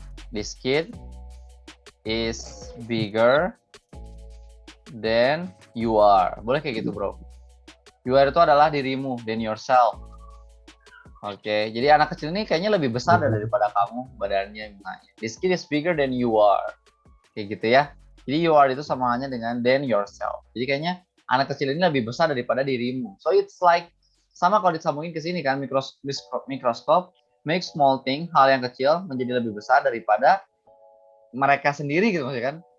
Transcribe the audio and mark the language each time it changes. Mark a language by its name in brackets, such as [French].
[English] This kid is bigger than you are. [Indonesian] Boleh kayak gitu, bro. You are itu adalah dirimu, than yourself. Oke, jadi anak kecil ini kayaknya lebih besar daripada kamu badannya misalnya. [English] This kid is bigger than you are. [Indonesian] Kayak gitu ya. Jadi you are itu sama halnya dengan than yourself. Jadi kayaknya anak kecil ini lebih besar daripada dirimu. [English] So it's like [Indonesian] sama kalau disambungin ke sini kan, mikroskop make small thing, hal yang kecil menjadi lebih besar daripada mereka sendiri gitu maksudnya kan.